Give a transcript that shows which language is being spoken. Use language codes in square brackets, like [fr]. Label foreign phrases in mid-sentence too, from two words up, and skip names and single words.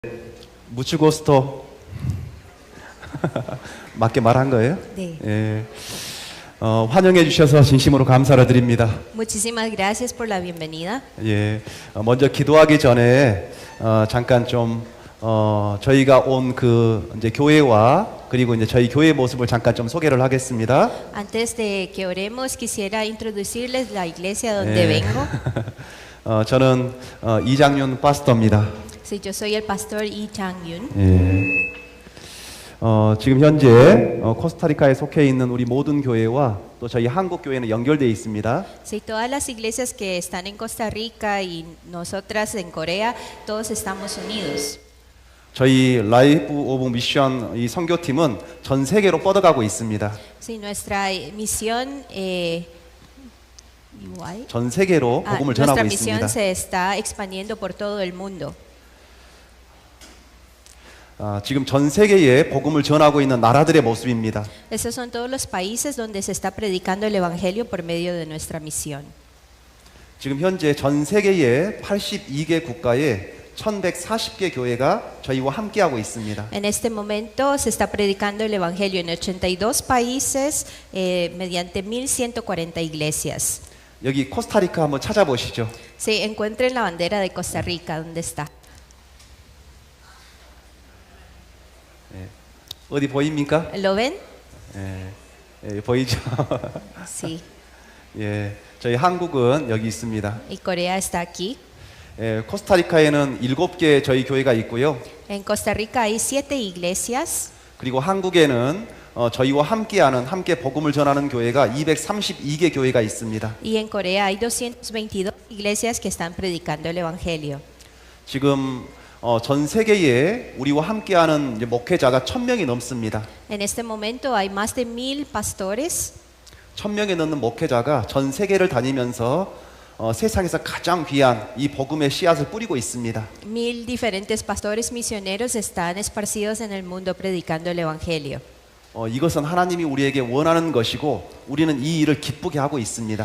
[es] Mucho gusto. [ko] 맞게 말한 거예요? 네. 예. 환영해 주셔서 진심으로 감사를 드립니다. [es] Muchísimas gracias por la bienvenida. [ko] 예. 먼저 기도하기 전에 잠깐 좀 저희가 온 그 이제 교회와 그리고 이제 저희 교회 모습을 잠깐 좀 소개를 하겠습니다. [es] Antes de que oremos, quisiera introducirles la iglesia donde [ko] 예. [es] vengo. [ko] 저는 이장윤 파스터입니다. [es] Sí, yo soy el pastor Lee Chang-yun. [ko] 예. 지금 현재 코스타리카에 속해 있는 우리 모든 교회와 또 저희 한국 교회는 연결되어 있습니다. [es] Sí, todas las iglesias que están en Costa Rica y nosotras en Corea, todos estamos unidos. [ko] 저희 라이프 오브 미션 이 선교팀은 전 세계로 뻗어가고 있습니다. [es] Sí, nuestra misión, [ko] 전 세계로 복음을 전하고 [es] nuestra [ko] 있습니다. [es] misión se está expandiendo por todo el mundo. [ko] 지금 전 세계에 복음을 전하고 있는 나라들의 모습입니다. [es] Esos son todos los países donde se está predicando el evangelio por medio de nuestra misión. [ko] 지금 현재 전 세계의 82개 국가에 1140개 교회가 저희와 함께하고 있습니다. [es] En este momento se está predicando el evangelio en 82 países mediante 1140 iglesias. [ko] 여기 코스타리카 한번 찾아보시죠. [es] Sí, encuentren la bandera de Costa Rica, ¿dónde está? [ko] 어디 보입니까? [es] ¿Lo ven? [ko] 예, 보이죠? [es] Sí. [ko] 예, 저희 한국은 여기 있습니다. [es] Y Corea está aquí. [ko] 예, 코스타리카에는 7개 저희 교회가 있고요. [es] En Costa Rica hay 7 iglesias. [ko] 그리고 한국에는 저희와 함께 복음을 전하는 교회가 232개 교회가 있습니다. [es] Y en Corea hay 222 iglesias que están predicando el evangelio. [ko] 지금 전 세계에 우리와 함께하는 이제 목회자가 1000명이 넘습니다. [es] En este momento hay más de 1000 pastores. [ko] 1000명이 넘는 목회자가 전 세계를 다니면서 세상에서 가장 귀한 이 복음의 씨앗을 뿌리고 있습니다. [es] 1000 diferentes pastores misioneros están esparcidos en el mundo predicando el evangelio. [ko] 이것은 하나님이 우리에게 원하는 것이고 우리는 이 일을 기쁘게 하고 있습니다.